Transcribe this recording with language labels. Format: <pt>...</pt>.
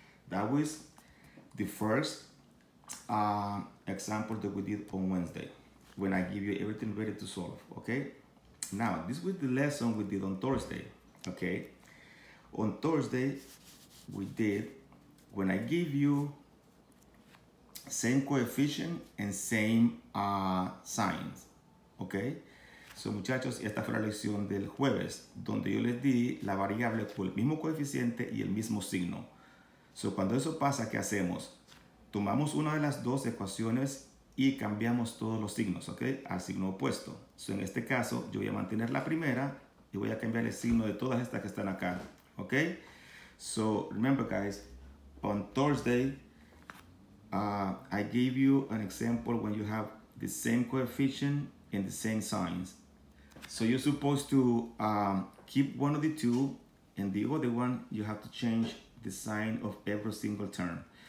<en>That was the first example that we did on Wednesday, when I give you everything ready to solve, okay? Now, this was the lesson we did on Thursday, okay? On Thursday, we did, when I give you same coefficient and same signs, okay?</en> <es>So, muchachos, esta fue la lección del jueves, donde yo les di la variable con el mismo coeficiente y el mismo signo. So, cuando eso pasa, ¿qué hacemos? Tomamos una de las dos ecuaciones y cambiamos todos los signos, ¿ok? Al signo opuesto. So, en este caso, yo voy a mantener la primera y voy a cambiar el signo de todas estas que están acá, ¿ok?</es> <en>So, remember, guys, on Thursday, I gave you an example when you have the same coefficient and the same signs. So, you're supposed to keep one of the two, and the other one, you have to change the sign of every single term.</en>